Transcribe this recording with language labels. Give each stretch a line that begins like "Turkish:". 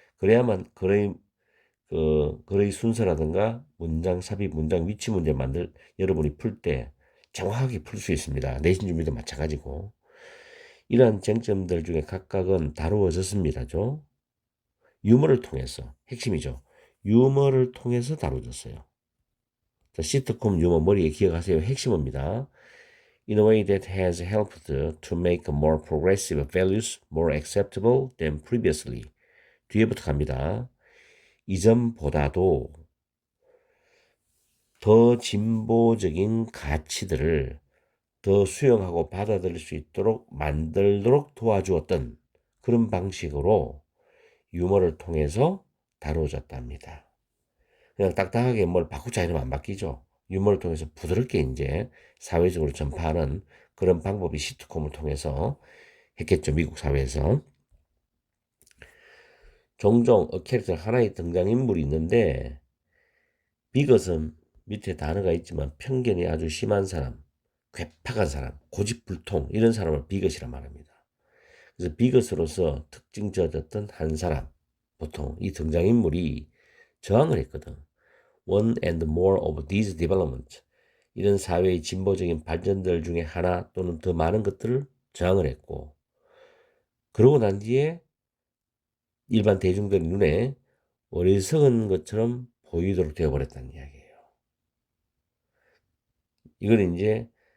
Korean: 그래야만 글의 순서라든가 문장 삽입, 문장 위치 문제 여러분이 풀 때 정확하게 풀 수 있습니다. 내신 준비도 마찬가지고. 이러한 쟁점들 중에 각각은 다루어졌습니다죠. 유머를 통해서, 핵심이죠. 유머를 통해서 다루어졌어요. 자, 시트콤 유머 머리에 기억하세요. 핵심입니다.
English: In a way that has helped to make more progressive values more acceptable than previously.
Korean: 뒤에부터 갑니다. 이전보다도 더 진보적인 가치들을 더 수용하고 받아들일 수 있도록 만들도록 도와주었던 그런 방식으로 유머를 통해서 다루어졌답니다. 그냥 딱딱하게 뭘 바꾸자 이러면 안 바뀌죠. 유머를 통해서 부드럽게 이제 사회적으로 전파하는 그런 방법이 시트콤을 통해서 했겠죠. 미국 사회에서. 종종 캐릭터 하나의 등장인물이 있는데 비것은 밑에 단어가 있지만 편견이 아주 심한 사람, 괴팍한 사람, 고집불통 이런 사람을 비것이라 말합니다. 그래서 비것으로서 특징지어졌던 한 사람, 보통 이 등장인물이 저항을 했거든.
English: One and more of these developments.
Korean: 이런 사회의 진보적인 발전들 중에 하나 또는 더 많은 것들을 저항을 했고 그러고 난 뒤에 일반 대중들 눈에 어리석은 것처럼 보이도록 되어버렸다는 이야기예요. 이걸 이제